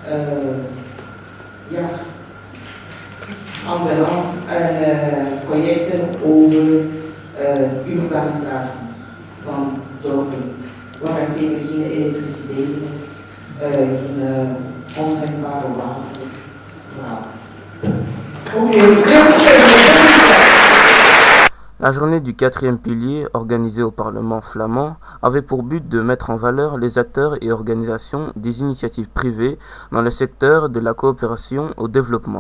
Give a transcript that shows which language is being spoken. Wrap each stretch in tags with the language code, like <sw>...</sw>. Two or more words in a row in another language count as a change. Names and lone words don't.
<nl>aan de hand projecten over urbanisatie van dorpen, waar er verder geen elektriciteit is, geen ondenkbare water is.</nl> <fr>La journée du 4e pilier, organisée au Parlement flamand, avait pour but de mettre en valeur les acteurs et organisations des initiatives privées dans le secteur de la coopération au développement.</fr>